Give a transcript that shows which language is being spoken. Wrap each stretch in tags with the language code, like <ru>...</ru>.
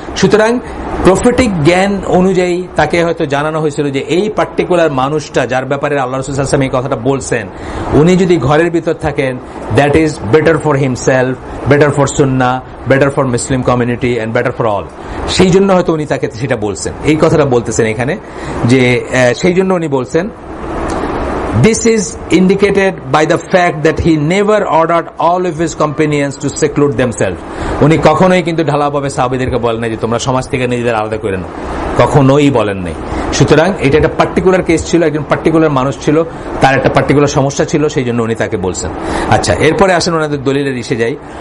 <bn>সুতরাং প্রফেটিক জ্ঞান অনুযায়ী তাকে হয়তো জানানো হয়েছিল যে এই পার্টিকুলার মানুষটা যার ব্যাপারে আল্লাহ রাসূল সাল্লাল্লাহু আলাইহি ওয়াসাল্লাম এই কথাটা বলছেন, উনি যদি ঘরের ভিতর থাকেন,</bn> <en>That is better for himself, better for sunnah, better for Muslim community and better for all.</en> <bn>সেই জন্য হয়তো উনি তাকে সেটা বলছেন, এই কথাটা বলতেছেন এখানে, যে সেই জন্য উনি বলছেন।</bn> <en>This is indicated by the fact that he never ordered all of his companions to seclude themselves.</en> <bn>উনি কখনোই কিন্তু ঢালাওভাবে সাহাবীদেরকে বলেন নাই যে তোমরা সমাজ থেকে নিজেদের আলাদা করে নাও, কখনোই বলেন নাই। সুতরাং এটা একটা পার্টিকুলার কেস ছিল, একজন পার্টিকুলার মানুষ ছিল, তার একটা পার্টিকুলার সমস্যা ছিল, সেই জন্য উনি তাকে বলছেন। আচ্ছা, এরপরে আসেন ওনাদের দলিলের এসে যাই।</bn>